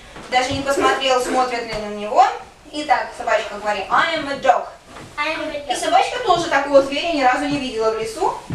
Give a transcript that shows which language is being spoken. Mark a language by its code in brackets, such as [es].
[ru] Даже не посмотрел, смотрят ли на него. Итак, собачка говорит, [en] I am a dog. [ru] И собачка тоже такого зверя ни разу не видела в лесу.